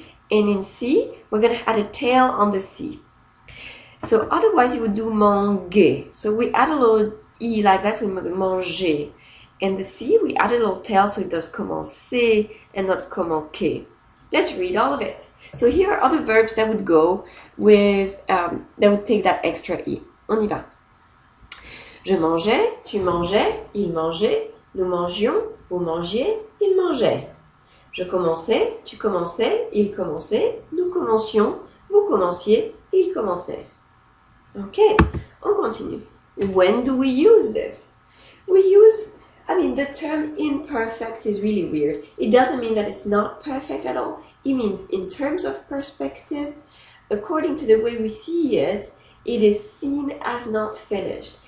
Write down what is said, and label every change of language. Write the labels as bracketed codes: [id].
[en] And in C, we're going to add a tail on the C. So otherwise, you would do manger. So we add a little E like that, so we make manger. And the C, we add a little tail, so it does commencer and not commencer. Let's read all of it. So here are other verbs that would go with, that would take that extra E. [fr] On y va. Je mangeais, tu mangeais, il mangeait, nous mangions, vous mangiez, il mangeait. Je commençais, tu commençais, il commençait, nous commencions, vous commenciez, il commençait. [en] Okay, [fr] on continue. [en] When do we use this? We use, the term imperfect is really weird. It doesn't mean that it's not perfect at all. It means in terms of perspective, according to the way we see it, it is seen as not finished.